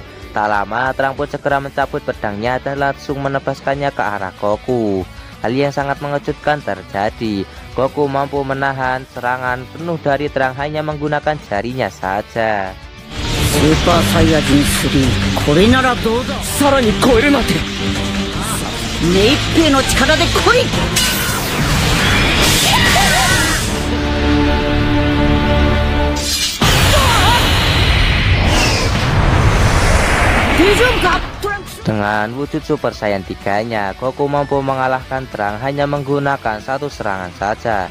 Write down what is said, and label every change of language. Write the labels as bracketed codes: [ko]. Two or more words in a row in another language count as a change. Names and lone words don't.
[id] Tak lama, Trunks pun segera mencabut pedangnya dan langsung menebaskannya ke arah Goku. Hal yang sangat mengejutkan terjadi. Goku mampu menahan serangan penuh dari Trunks hanya menggunakan jarinya saja. [ja] Super Saiyajin 3、これならどうだ。さらに超えるなんて。目いっぺいの力で来い。 [id] Dengan wujud Super Saiyan 3-nya, Goku mampu mengalahkan Trunks hanya menggunakan satu serangan saja.